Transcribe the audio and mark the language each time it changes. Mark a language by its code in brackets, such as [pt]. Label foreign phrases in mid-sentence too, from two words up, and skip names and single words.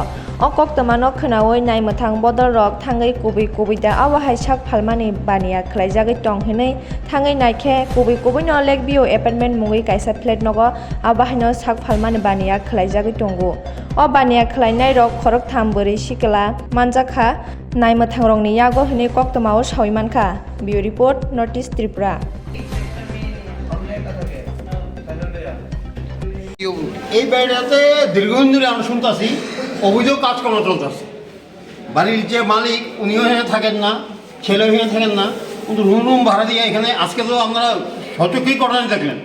[trp] O Khoroktham no khnaoi naimuthang bodol rok thangai kubi da awa hai sak phalmani bania khlaijagui tong hinai thangai naikhe kubi no Lake View apartment mungi kaisa flat nogo awa haino sak phalmani bania khlaijagui tongo. O bania khlainai rok Khoroktham Bwrwi sikla Manjakha naimuthang rok ni yago hinai Khoroktham shawi mankha. [en] Bureau report Notice Tripura. [bn] এই বাড়িটাতে দীর্ঘদিন ধরে আমরা শুনতেছি অবৈধ কাজকর্ম চলতেছে। বাড়ির যে মালিক উনিও এখানে থাকেন না, ছেলেও এখানে থাকেন না, কিন্তু রুম ভাড়া দিয়ে এখানে আজকে তো আমরা সচক্ষেই ঘটনা দেখলেন।